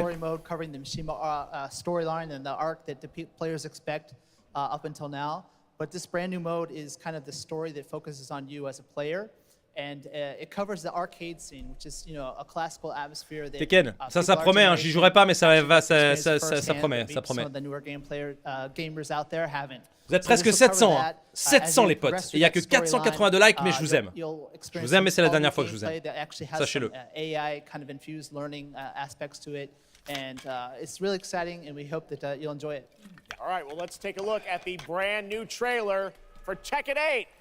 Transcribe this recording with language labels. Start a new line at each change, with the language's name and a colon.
English: story mode covering the storyline and the arc that the players expect up until now. But this brand new mode is kind of the story that focuses on you as a player. And it covers the arcade scene, which is, you know, a classical atmosphere. That,
French: Tekken, ça promet, hein, j'y jouerai pas, mais ça promet, ça promet.
English: Some of the newer gamers out there haven't.
French: Vous êtes presque 700, hein. 700 les potes. Et il n'y a que 482 likes, mais je vous aime. Je vous aime, mais c'est la dernière fois que je vous aime. Sachez-le.
English: AI kind of infused learning aspects to it, and it's really exciting, and we hope that you'll enjoy it. All right, well, let's take a look at the brand new trailer for Tekken 8.